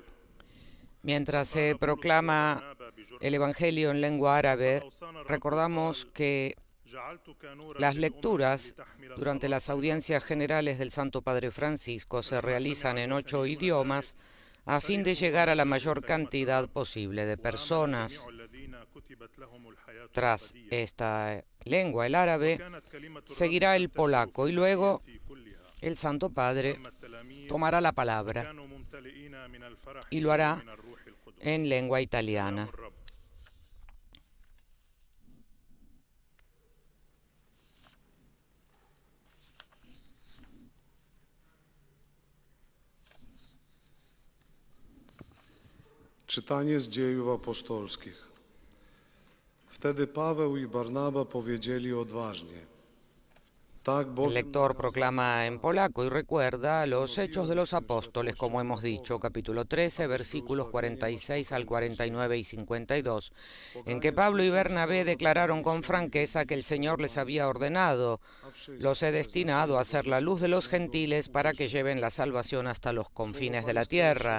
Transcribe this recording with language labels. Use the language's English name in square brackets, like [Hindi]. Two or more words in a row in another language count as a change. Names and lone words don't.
[Spanish] Mientras se proclama el Evangelio en lengua árabe, recordamos que las lecturas durante las audiencias generales del Santo Padre Francisco se realizan en 8 idiomas a fin de llegar a la mayor cantidad posible de personas. Tras esta lengua, el árabe, seguirá el polaco y luego el Santo Padre tomará la palabra y lo hará en lengua italiana. [Polish] Czytanie z Dziejów Apostolskich. Wtedy Paweł i Barnaba powiedzieli odważnie: [Spanish] El lector proclama en polaco y recuerda los Hechos de los Apóstoles, como hemos dicho, capítulo 13, versículos 46 al 49 y 52, en que Pablo y Bernabé declararon con franqueza que el Señor les había ordenado: los he destinado a ser la luz de los gentiles para que lleven la salvación hasta los confines de la tierra.